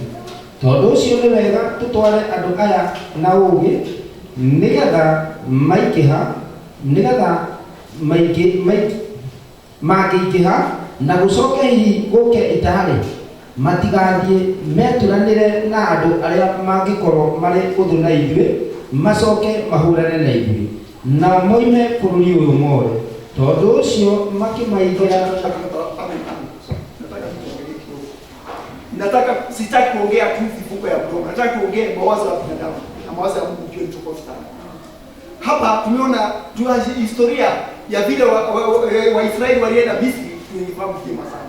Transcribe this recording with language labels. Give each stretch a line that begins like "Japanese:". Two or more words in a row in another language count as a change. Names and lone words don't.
Kikuyu: Tondũ ũcio nĩ wega tũtware andũ aya na ũũgĩ nĩgetha mangĩingĩha na gũcoke hihi gũke itarĩ matigathiĩ meturanĩre na andũ arĩa mangĩkorwo marĩ ũthũ na ithuĩ, macoke mahũrane na ithuĩ na moime bũrũri ũyũ mothe. Tondũ ũcio makĩmaigĩra.
Swahili: Sitaki kuongea tu vifungo ya mdomo. Nataka kuongea mawazo ya binadamu na mawazo ya Mungu juu tofauti sana. Hapa tumeona historia ya vile Waisraeli walienda Misri, tunaifahamu vyema sana.